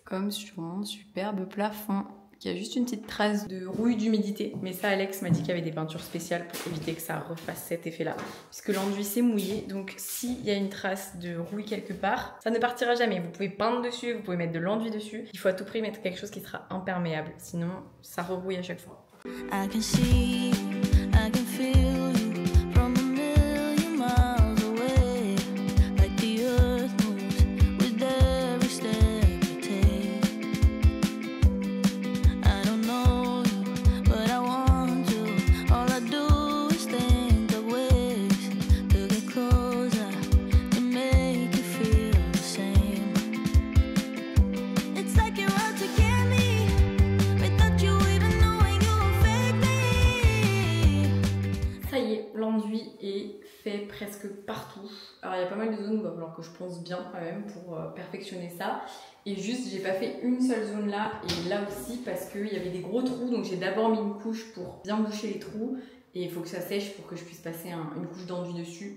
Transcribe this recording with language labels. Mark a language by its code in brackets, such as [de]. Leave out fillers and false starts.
[fr] Comme sur mon superbe plafond, qui a juste une petite trace de rouille d'humidité. Mais ça, Alex m'a dit qu'il y avait des peintures spéciales pour éviter que ça refasse cet effet-là. Puisque l'enduit, c'est mouillé. Donc, s'il y a une trace de rouille quelque part, ça ne partira jamais. Vous pouvez peindre dessus, vous pouvez mettre de l'enduit dessus. Il faut à tout prix mettre quelque chose qui sera imperméable. Sinon, ça rerouille à chaque fois. [en] I can see, I can feel you from a million miles away. Like the earth moves with every step you take. I don't know you, but I want to. All I do is think of ways to get closer, to make you feel the same. It's like you're out to get me, without you even knowing you were fake me. [fr] Ça y est, l'enduit est fait presque partout. Alors il y a pas mal de zones où il va falloir que je ponce bien quand même pour perfectionner ça. Et juste, j'ai pas fait une seule zone là et là aussi parce qu'il y avait des gros trous. Donc j'ai d'abord mis une couche pour bien boucher les trous. Et il faut que ça sèche pour que je puisse passer une couche d'enduit dessus.